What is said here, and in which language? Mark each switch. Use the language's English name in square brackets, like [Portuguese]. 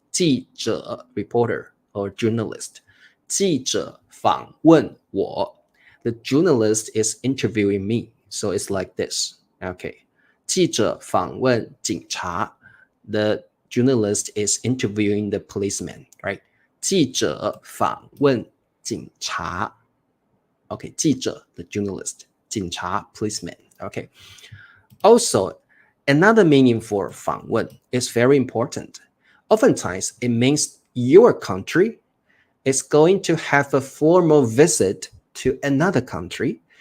[English] 记者 reporter or journalist. [Chinese] 记者访问我 [English] The journalist is interviewing me. So it's like this. Okay. [Chinese] 记者访问警察 [English] The journalist is interviewing the policeman, right? [Chinese] 记者访问警察 [English] Okay, 记者 the journalist. 警察 policeman. Okay. Also, another meaning for 访问 is very important. Oftentimes, it means your country is going to have a formal visit to another country.